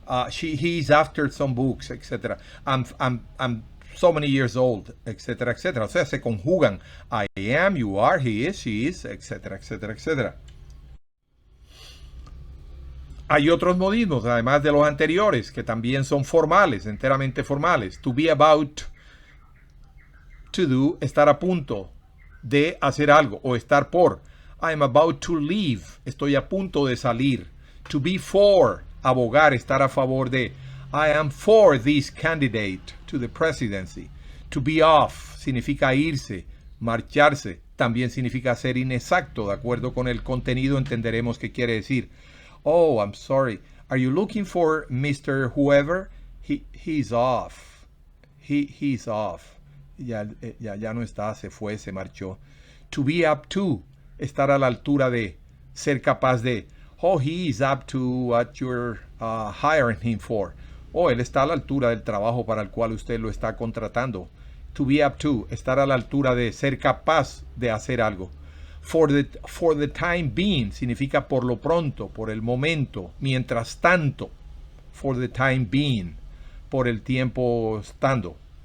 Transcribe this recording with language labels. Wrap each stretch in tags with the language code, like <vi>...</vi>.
<en>He's after some books, etc. I'm so many years old, etc., etc.</en> <es>O sea, se conjugan.</es> <en>I am, you are, he is, she is, etc., etc., etc.</en> <es>Hay otros modismos, además de los anteriores, que también son formales, enteramente formales.</es> <en>To be about to do,</en> <es>estar a punto de hacer algo o estar por.</es> <en>I am about to leave,</en> <es>estoy a punto de salir.</es> <en>To be for,</en> <es>abogar, estar a favor de.</es> <en>I am for this candidate to the presidency. To be off</en> <es>significa irse, marcharse. También significa ser inexacto. De acuerdo con el contenido entenderemos qué quiere decir.</es> <en>Oh, I'm sorry. Are you looking for Mr. Whoever? He's off. He's off.</en> <es>Ya no está, se fue, se marchó.</es> <en>To be up to,</en> <es>estar a la altura de, ser capaz de.</es> <en>Oh, he is up to what you're hiring him for.</en> <es>Oh, él está a la altura del trabajo para el cual usted lo está contratando.</es> <en>To be up to,</en> <es>estar a la altura de, ser capaz de hacer algo.</es> <en>For the time being</en> <es>significa por lo pronto, por el momento, mientras tanto.</es> <en>For the time being,</en> <es>por el tiempo estando.</es>